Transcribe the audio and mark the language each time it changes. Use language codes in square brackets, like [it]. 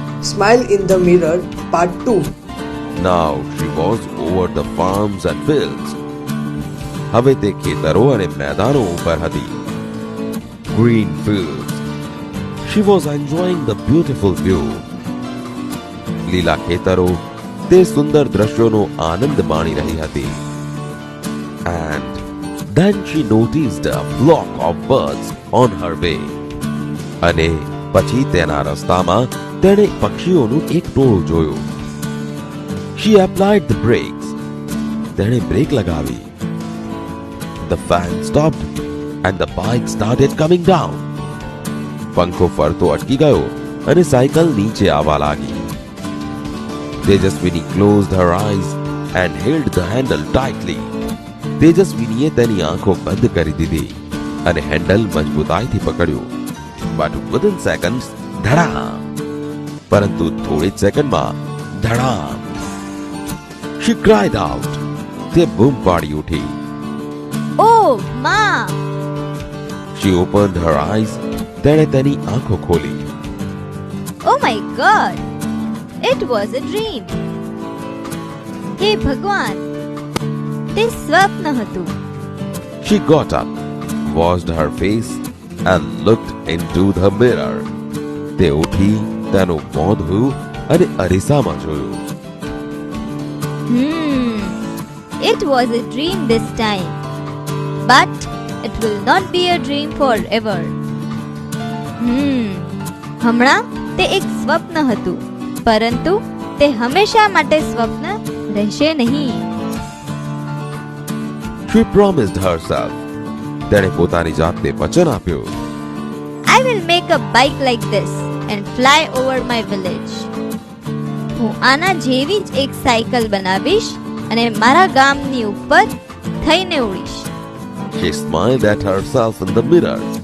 [en] Smile in the Mirror Part 2. Now she was over the farms and fields. [gu] હવે તે ખેતરો અને મેદાનો ઉપર હતી. [en] Green fields. She was enjoying the beautiful view. [gu] લીલા ખેતરો તે સુંદર દ્રશ્યોનો આનંદ માણી રહી હતી. [en] And then she noticed a flock of birds on her way. [gu] અને પછી તેના રસ્તામાં તેણે પક્ષીઓનું એક ટોળું જોયું. [en] She applied the brakes. [gu] તેણે બ્રેક લગાવી. [en] The fan stopped and the bike started coming down. [gu] પંખો ફરતો અટકી ગયો અને સાયકલ નીચે આવવા લાગી. [en] Tejaswini closed her eyes and held the handle tightly. [gu] તેજસ્વીનીએ તેની આંખો બંધ કરી દીધી અને હેન્ડલ મજબૂતાઈથી પકડ્યું. [en] But within seconds, ધડામ. [gu] પરંતુ થોડી જ સેકન્ડમાં ધડામ. [en] She cried out. [gu] તે બૂમ પાડી ઉઠી. Oh માં! [en] She opened her eyes. [gu] તેણે તેની આંખો ખોલી. [en] Oh my God! It was a dream. [gu] હે ભગવાન! તે સ્વપ્ન હતું. [en] She got up, washed her face and looked into the mirror. [gu] તે ઉઠી, તેનું મોં ધોયું અને અરીસામાં જોયું. [en] It was a dream this time, but it will not be a dream forever. [gu] હમણાં તે એક સ્વપ્ન હતું, પરંતુ તે હંમેશા માટે સ્વપ્ન રહેશે નહીં. [en] She promised herself. [gu] તેણે પોતાની જાતને વચન આપ્યું. [en] I will make a bike like this and fly over my village. [gu] હું આના જેવી જ એક સાયકલ બનાવીશ અને મારા ગામની ઉપર થઈને ઉડીશ. [en] She smiled at herself in the mirror.